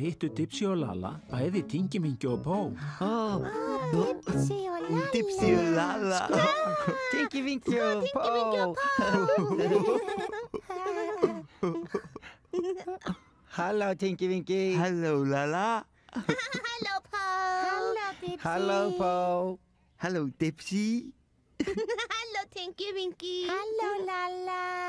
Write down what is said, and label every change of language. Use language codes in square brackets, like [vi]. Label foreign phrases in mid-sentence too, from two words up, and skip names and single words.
[is] hittu Dipsy og Lala bæði Tinky Winky og Pó. Dipsy og Lala. Dipsy og Lala. Tinky Winky og Pó. [en] Hello, Tinky Winky. Hello, Lala. Hello, Pó. Hello, Dipsy. Hello, Pó. Hello, Dipsy. Hello, Tinky Winky. Hello, Lala.